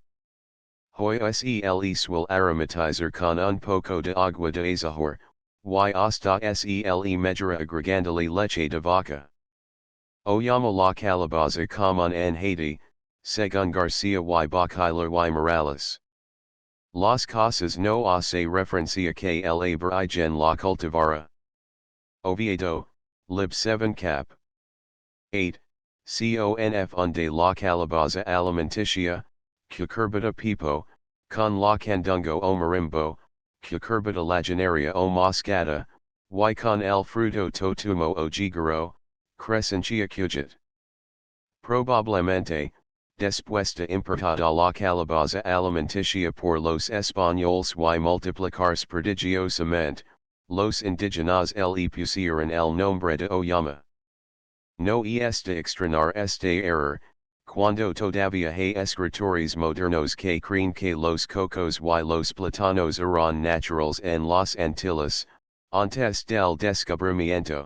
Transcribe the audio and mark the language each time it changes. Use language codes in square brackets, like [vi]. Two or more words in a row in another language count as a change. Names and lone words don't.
[es] Hoy se suele aromatizar con un poco de agua de azahar, y hasta se mejora agregándole leche de vaca. O llama la calabaza común en Haiti, según García y Bocayla y Morales. Las cosas no hace referencia que el aborigen la cultivara. Oviedo, lib 7 cap. 8. Conf unde la calabaza alimenticia, cucurbita pipo, con la candungo o marimbo, cucurbita lagenaria o moscata, y con el fruto totumo o jigaro, crescencia cujet. Probablemente, después de importada la calabaza alimenticia por los españoles y multiplicarse prodigiosamente, los indígenas le pusieron el nombre de oyama. No es de extrañar este error, cuando todavía hay escritores modernos que creen que los cocos y los platanos eran naturales en las Antillas, antes del descubrimiento.